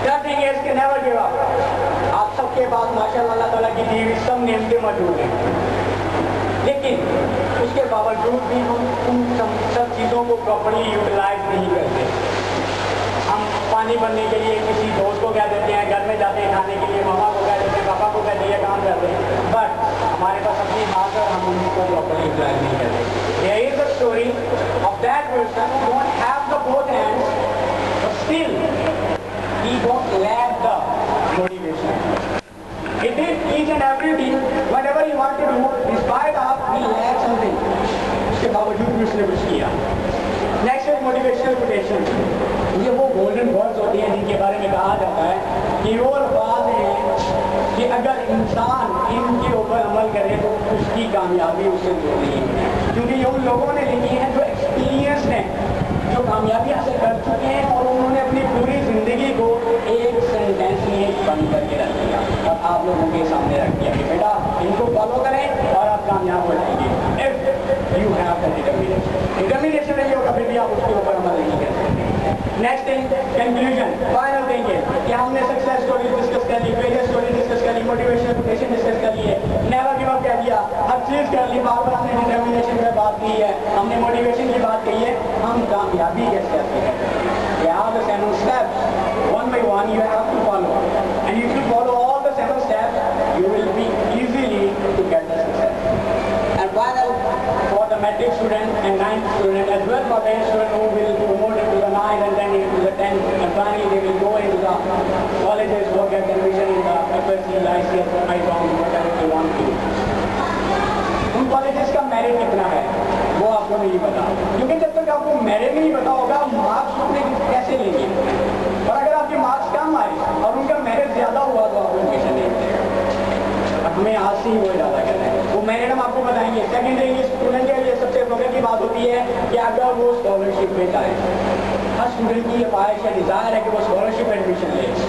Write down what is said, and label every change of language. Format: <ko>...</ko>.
<en>Third thing is کہ never give up.</en> <ur>آپ سب کے پاس ماشاءاللہ اللہ تعالیٰ کی دی ہوئی سب نعمتیں موجود ہیں, لیکن اس کے باوجود بھی ہم ان سب چیزوں کو پراپرلی یوٹیلائز نہیں کرتے. ہم پانی بھرنے کے لیے کسی دوست کو کہہ دیتے ہیں, گھر میں جاتے ہیں کھانے کے لیے ماما کو کہہ دیتے ہیں, پاپا کو کہتے ہیں, کام کرتے ہیں, بٹ ہمارے پاس اپنی ہاتھ اور ہم ان کو پراپرلی یوٹیلائز نہیں کرتے.</ur> <en>There is a story of that person who don't have the both hands, but still he don't lack the motivation. He did each and everything, whatever he wanted to do, despite of he lacked something.</en> <ur>اس کے باوجود بھی اس نے کچھ کیا. Next ہے motivational quotation. یہ وہ golden words ہوتی ہیں جن کے بارے میں کہا جاتا ہے کہ وہ الفاظ ہیں کہ اگر انسان ان کے اوپر عمل کرے تو اس کی کامیابی اس سے دور نہیں ہے, کیونکہ یہ ان لوگوں نے لکھی ہیں جو ایکسپیرینس ہیں, جو کامیابی حاصل کر چکے ہیں اور انہوں نے اپنی پوری زندگی کو ایک سینٹینس میں بند کر کے رکھ دیا اور آپ لوگوں کے سامنے رکھ دیا کہ بیٹا ان کو فالو کریں اور آپ کامیاب ہو جائیں گے.</ur> <en>If you have the determination</en> <ur>نہیں ہوگا پھر بھی آپ اس کے اوپر عمل نہیں کر سکتے. Next thing conclusion, final thing ہے کہ ہم نے سکسیس اسٹوری ڈسکس کر لی, فیلئر اسٹوری ڈسکس کر لی, موٹیویشنل کوٹیشن ڈسکس کر لی ہے, نیور گیو اپ کہہ دیا, ہر چیز کر لی, بار بار ہم نے ڈٹرمنیشن پہ بات کی ہے, ہم نے موٹیویشن کی بات کی ہے. ہم کامیابی کیسے آتے ہیں؟</ur> <en>There are the 7 steps. One by one you have to follow, and if you follow all the 7 steps, you will be easily to get the success. And final, for the matric student and 9th student as well, for 10th student who will promote into the 9th and then into the 10th, and finally they will go into the colleges, go get admission in the FSC, ICS, ICOM, whatever they want to.</en> <ur>In colleges کا merit کتنا ہے وہ آپ کو نہیں پتا, کیونکہ جب تک آپ کو میرٹ نہیں پتا ہوگا مارکس اپنے کیسے لیں گے, اور اگر آپ کے مارکس کم آئے اور ان کا میرٹ زیادہ ہوا تو آپ کو ایڈمیشن نہیں ملے گا. ہمیں آج سے ہی وہ ارادہ کرنا ہے, وہ میرٹ ہم آپ کو بتائیں گے. سیکنڈری اسٹوڈنٹ کے لیے سب سے فخر کی بات ہوتی ہے کہ اگر وہ اسکالرشپ پہ جائے, ہر اسٹوڈنٹ کی یہ خواہش ہے, ڈیزائر ہے کہ وہ اسکالرشپ پہ ایڈمیشن لے.</ur>